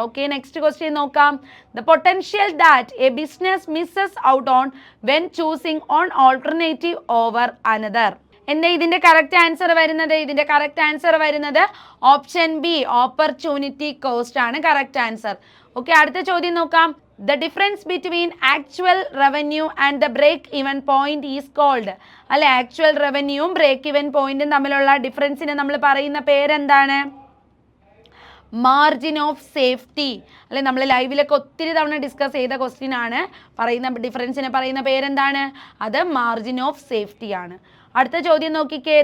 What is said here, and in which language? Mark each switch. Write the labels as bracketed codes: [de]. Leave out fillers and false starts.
[en] okay, next question [ml] നോക്കാം. [en] The potential that a business misses out on when choosing on alternative over another. [ml] എന്താ ഇതിന്റെ correct answer വരുന്നത്? ഇതിന്റെ correct answer വരുന്നത് option B, opportunity cost ആണ് correct answer. Okay, അടുത്ത ചോദ്യം നോക്കാം. [en] The difference between actual revenue and the break even point is called. [ml] അല്ലെ, ആക്ച്വൽ റവന്യൂവും ബ്രേക്ക് ഇവൻ പോയിന്റും തമ്മിലുള്ള ഡിഫറൻസിനെ നമ്മൾ പറയുന്ന പേരെന്താണ്? Margin of safety. അല്ലെ, നമ്മൾ ലൈവിലൊക്കെ ഒത്തിരി തവണ ഡിസ്കസ് ചെയ്ത ക്വസ്റ്റ്യൻ ആണ്. പറയുന്ന ഡിഫറൻസിനെ പറയുന്ന പേരെന്താണ്? അത് മാർജിൻ ഓഫ് സേഫ്റ്റി ആണ്. അടുത്ത ചോദ്യം നോക്കിക്കേ.